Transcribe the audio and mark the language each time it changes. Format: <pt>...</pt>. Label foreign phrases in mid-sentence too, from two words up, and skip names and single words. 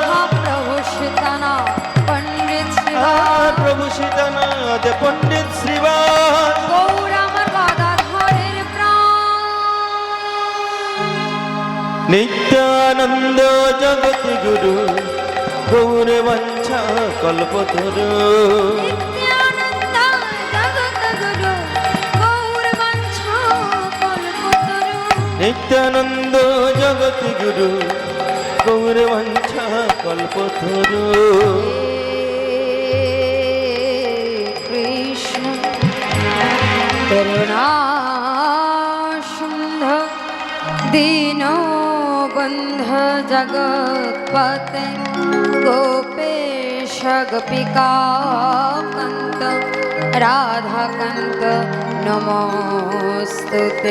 <bn>प्रभु सीतानाम पंडित श्रीवास। प्रभु सीतानाथ पंडित श्रीवास। गौर আমার গদাধরের প্রাণ, নিত্যানন্দ জগৎ গুরু গৌর বংশ কল্পতরু। নিত্যানন্দ জগৎ গুরু গৌর বংশ কল্পতরু। নিত্যানন্দ জগৎগুরু গৌর বাঞ্ছা কল্পতরু।</bn> <sa>কৃষ্ণ করুণা সিন্ধ দীনবন্ধ জগৎপতে গোপেশ গোপিকাকান্ত রাধাকান্ত নমস্তুতে।</sa>